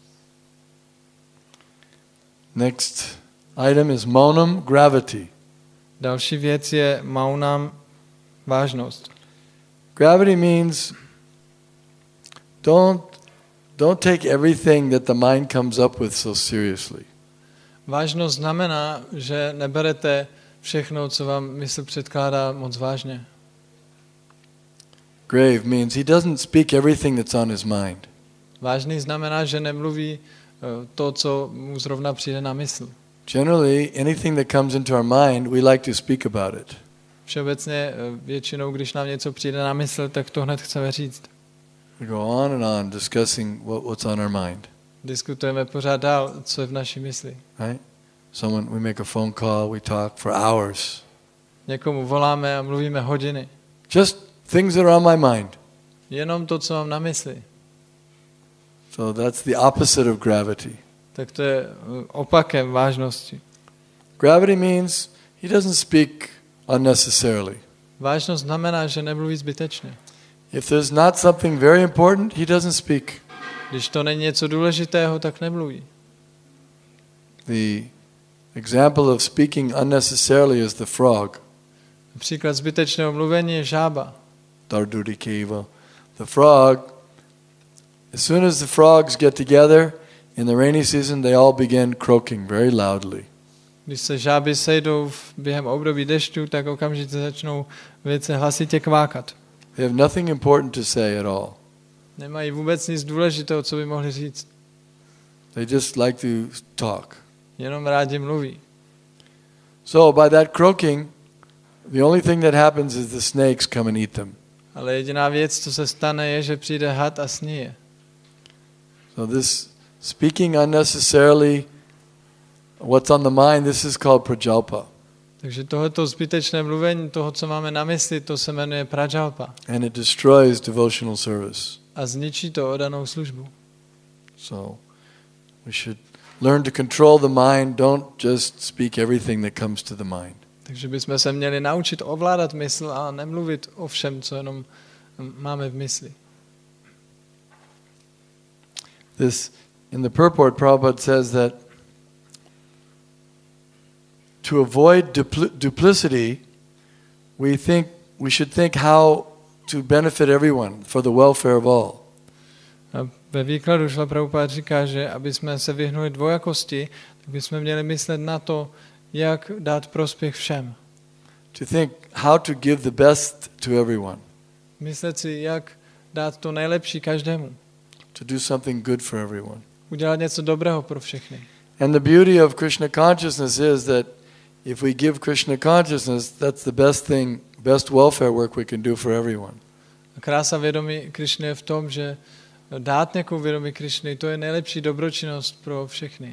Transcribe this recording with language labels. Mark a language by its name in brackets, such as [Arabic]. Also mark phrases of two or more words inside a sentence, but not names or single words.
[English] Next item is maunam, gravity. [Czech] Další věc je maunam, vážnost. [English] Gravity means don't take everything that the mind comes up with so seriously. [Czech] Vážnost znamená, že neberete všechno, co vám mysl předkládá, moc vážně. [English] Grave means he doesn't speak everything that's on his mind. [Czech] Vážný znamená, že nemluví to, co mu zrovna přijde na mysl. [English] Generally, anything that comes into our mind, we like to speak about it. [Czech] Všeobecně většinou, když nám něco přijde na mysl, tak to hned chceme říct. [English] We go on and on discussing what's on our mind. [Czech] Diskutujeme pořád dál, co je v naší mysli. [English] Right? We make a phone call, we talk for hours. [Czech] Někomu voláme a mluvíme hodiny. [English] Just things that are on my mind. [Czech] Jenom to, co mám na mysli. [English] So that's the opposite of gravity. [Czech] Tak to je opakem vážnosti. [English] Gravity means he doesn't speak unnecessarily. [Czech] Vážnost znamená, že nemluví zbytečně. [English] If there's not something very important, he doesn't speak. [Czech] Když to není něco důležitého, tak nemluví. [English] The example of speaking unnecessarily is the frog. [Czech] Příklad zbytečného mluvení je žába. Dardudikeva. [English] The frog, as soon as the frogs get together in the rainy season, they all begin croaking very loudly. [Czech] Když se žáby sejdou během období dešťů, tak okamžitě začnou velice hlasitě kvákat. [English] They have nothing important to say at all. [Czech] Nemají vůbec nic důležitého, co by mohli říct. [English] They just like to talk. [Czech] Jenom rádi mluví. [English] So by that croaking, the only thing that happens is the snakes come and eat them. [Czech] Ale jediná věc, co se stane, je, že přijde had a sníje. [English] So this speaking unnecessarily, what's on the mind, this is called prajalpa. [Czech] Takže tohoto zbytečné mluvení, toho, co máme na mysli, to se jmenuje prajalpa. [English] And it destroys devotional service. [Czech] A zničí to oddanou službu. [English] So we should learn to control the mind. Don't just speak everything that comes to the mind. [Czech] Takže bychom se měli naučit ovládat mysl a nemluvit o všem, co jenom máme v mysli. [English] In the purport, Prabhupada says that to avoid duplicity, we should think how to benefit everyone for the welfare of all. [Czech] A ve výkladu Šla Prabhupada říká, že aby jsme se vyhnuli dvojakosti, tak bychom měli myslet na to, jak dát prospěch všem. [English] To think how to give the best to everyone. [Czech] Myslet si, jak dát to nejlepší každému. [English] To do something good for everyone. [Czech] Udělat něco dobrého pro všechny. [English] And the beauty of Krishna consciousness is that if we give Krishna consciousness, that's the best welfare work we can do for everyone. [Czech] A krása vědomí Krishny je v tom, že dát někomu vědomí Krishny, to je nejlepší dobročinnost pro všechny.